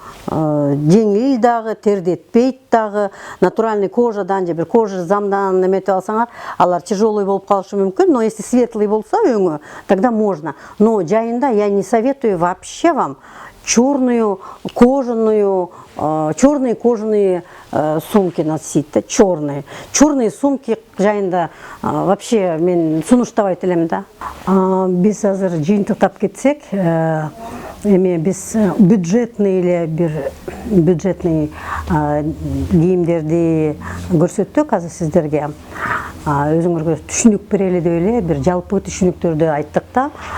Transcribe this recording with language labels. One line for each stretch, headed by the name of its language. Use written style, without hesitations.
Kyrgyz: Жеңил дагы, тердетпейт дагы, натуральный кожадан же бир кожа замдан эметип алсаңар, алар тяжелый болуп калышы мүмкүн,
Russian: но если светлый
Kyrgyz: болсо өңү,
Russian: тогда можно. Но жайында я не советую вообще вам черные кожаные сумки носить, да, черные сумки
Kyrgyz: жайында вообще мен сунуштабайт элем да. Биз азыр жыйынтыктап кетсек, биз бюджетный или бир бюджетный кийимдерди көрсөттүк азыр сиздерге. Өзүңөргө түшүнүк берели деп эле бир жалпы түшүнүктөрдү айттык да.